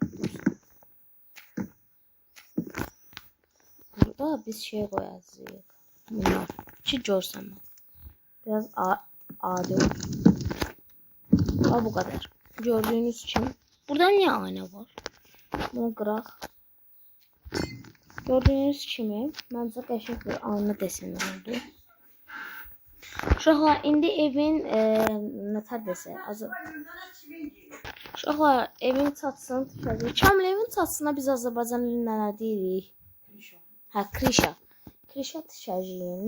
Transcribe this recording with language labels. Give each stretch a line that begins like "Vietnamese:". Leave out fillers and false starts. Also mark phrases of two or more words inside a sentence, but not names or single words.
Turkish: Burada biz şey koyacağız. Bunlar. Ki görsem. Biraz adi olsun. Bu kadar. Gördüğünüz için. Burada niye ayna var? Bunu qıraq.
Azerbaijani: Gördüğünüz kimi məncə qəşəng bir ayna deseni oldu. Uşaqlar indi evin nətər desə, uşaqlar evin çatısını tikəcəyik. Kamil evin çatısına biz Azərbaycan dilində nə deyirik? Hə, krişa. Krişa tikəcəyik.